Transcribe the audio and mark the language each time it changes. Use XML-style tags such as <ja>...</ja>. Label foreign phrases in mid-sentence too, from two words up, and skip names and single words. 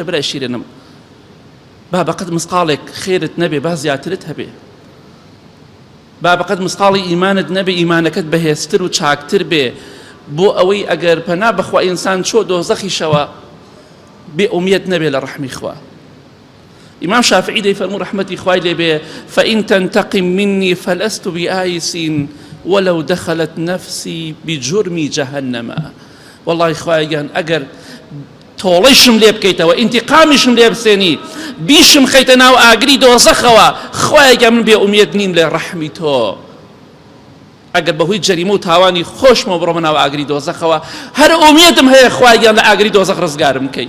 <ckb>برای شیرێنم، با بەقەت مسقالێک خێرت نەبێ، با زیاترت هەبێ. با بەقەت مسقاڵی ئیمانت نەبێ، ئیمانەکەت بەهێزتر و چاکتر بێ، بۆ ئەوەی ئەگەر پەنا بەخوا ئینسان چۆ دۆزەخیشەوە بێ ئومێد نەبێ لە ڕەحمی خوا. ئیمام شافعی دەیفەرموو ڕەحمەتی خوای لێ بێ:</ckb> <ar>فإن تنتقم مني فلست بآيس ولو دخلت نفسي بجرم جهنم.</ar> <ckb>والله خوایان ئەگەر تۆڵەیشم لێ بکەیتەوە، ئینتیقامیشم لێ بسێنی، بیشم خەیتە ناو ئاگری دۆزەخەوە، خوایان من بێ ئومێد نیم لە ڕەحمی تۆ. ئەگەر بەهۆی جەریمە و تاوانی خۆشمەوە بڕۆمە ناو ئاگری دۆزەخەوە، هەر ئومێدم هەیە خوایان لە ئاگری دۆزەخ ڕزگارم بکەی.</ckb>